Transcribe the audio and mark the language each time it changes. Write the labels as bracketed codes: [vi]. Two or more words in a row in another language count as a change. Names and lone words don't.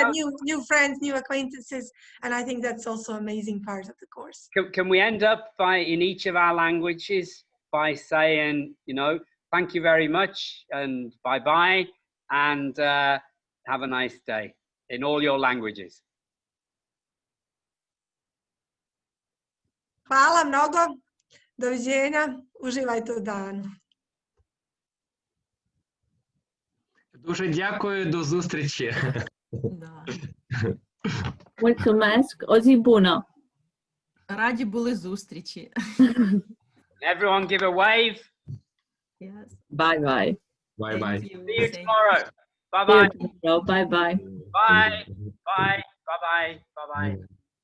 [en] said, new friends, new acquaintances, and I think that's also an amazing part of the course. Can we end up in each of our languages by saying, thank you very much and bye-bye, and have a nice day in all your languages. [sr] Hvala mnogo, doviđenja, uživajte u danu. [uk] Дуже дякую, до зустрічі. Да. [ro] Mulțumesc, o zi bună. [uk] Раді були зустрічі. [en] Everyone give a wave. Yes. Bye bye. Bye bye. See you tomorrow. Bye bye. Bye bye. Bye. Bye. Bye bye. Bye bye.